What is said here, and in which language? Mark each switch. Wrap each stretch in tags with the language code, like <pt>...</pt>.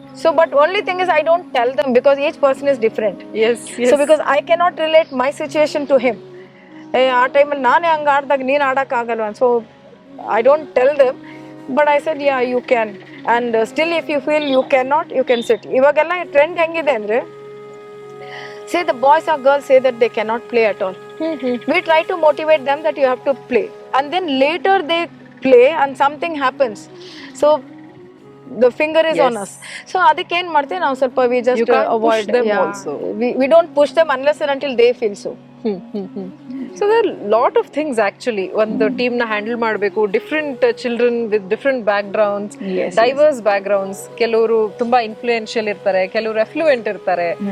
<en>So but only thing is I don't tell them because each person is different. Yes. So because I cannot relate my situation to him.</en> <kn>ಆ ಟೈಮಲ್ಲಿ ನಾನೇ ಹಂಗೆ ಆಡ್ದಾಗ ನೀನು ಆಡೋಕ್ಕಾಗಲ್ವ.</kn> <en>So I don't tell them, but I said yeah you can, and still if you feel you cannot, you can sit.</en> <kn>ಇವಾಗೆಲ್ಲ trend ಹೆಂಗಿದೆ ಅಂದರೆ,</kn> <en>say the boys or girls say that they cannot play at all. We try to motivate them that you have to play, and then later they play and something happens, so the finger is on us.</en> <kn>So ಅದಕ್ಕೆ ಏನು ಮಾಡ್ತೀವಿ ನಾವು, ಸ್ವಲ್ಪ</kn> <en>we just avoid them also. We don't push them unless and until they feel so. So there are lot of things actually.</en> <kn>ಒಂದು team ನ handle ಮಾಡಬೇಕು,</kn> <en>Different children with different backgrounds, diverse backgrounds.</en> <kn>ಕೆಲವರು ತುಂಬಾ influential ಇರ್ತಾರೆ, ಕೆಲವರು effluent ಇರ್ತಾರೆ.</kn>